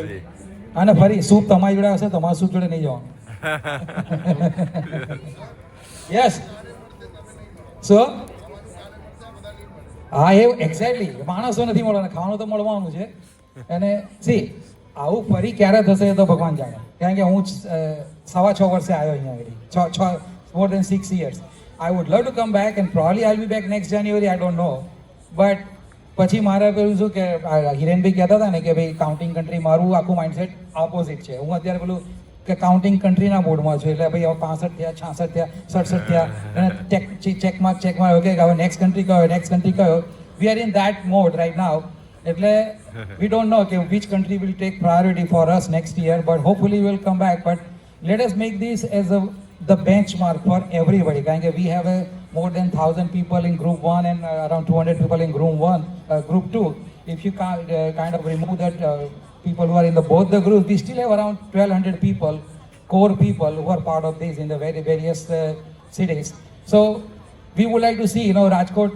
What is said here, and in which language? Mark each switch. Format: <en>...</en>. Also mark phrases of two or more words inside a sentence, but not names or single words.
<gu>અને ફરી સૂપ તમારી જોડે હશે તમારા સૂપ જોડે નહીં જવાનું</gu> <en>yes so</en> <gu>હા એ એક્ઝેક્ટલી માણસો નથી મળવાના ખાવાનું તો મળવાનું છે અને સી આવું ફરી ક્યારે થશે એ તો ભગવાન જાણે કારણ કે હું 6.5 વર્ષે આવ્યો અહીંયા આગળ</gu> <en>more than 6 years I would love to come back and probably I'll be back next January I don't know but</en> <gu>પછી મારે પેલું શું કે હિરેનભાઈ કહેતા હતા ને કે ભાઈ</gu> <en>counting country</en> <gu>મારું આખું</gu> <en>mindset opposite</en> <gu>છે હું અત્યારે પેલું કે કાઉન્ટિંગ</gu> <en>countryના modeમાં</en> <gu>છું એટલે ભાઈ હવે 65 થયા 66 થયા 67 થયા અને ચેકમાં ઓકે હવે</gu> <en>next country કયો we are in that mode right now એટલે we don't know કે which country will take priority for us next year but hopefully will come back but let us make this as the benchmark for everybody</en> <gu>કારણ કે</gu> <en>we have a more than 1000 people in group 1 and around 200 people in group 2 if you kind of remove that people who are in the both the groups we still have around 1200 people core people who are part of this in the various cities so we would like to see Rajkot</en>